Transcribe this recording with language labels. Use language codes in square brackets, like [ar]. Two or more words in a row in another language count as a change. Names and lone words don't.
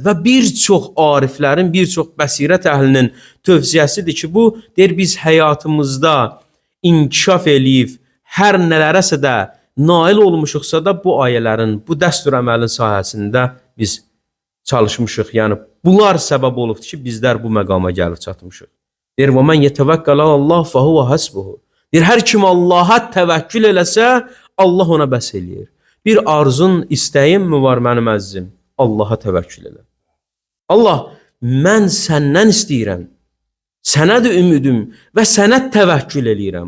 [az] Və bir çox ariflərin, bir çox bəsirət əhlinin tövsiyəsidir ki, bu deyir biz həyatımızda inkişaf eləyib, hər nələrəsə də nail olmuşuqsa da bu ayələrin, bu dəstur əməlin sahəsində biz çalışmışıq. Yəni bunlar səbəb olubdur ki, bizlər bu məqama gəlib çatmışıq. Deyir, [ar] وَمَنْ يَتَوَكَّلَ اللّٰهُ فَهُوَ حَسْبُهُ. [az] Deyir, hər kim Allaha təvəkkül eləsə, Allah ona bəs eləyir. Bir arzun, istəyim mi var mənim əzizim? Allaha təvəkkül elə. Allah, mən səndən istəyirəm, sənədir ümidim və sənə təvəkkül eləyirəm.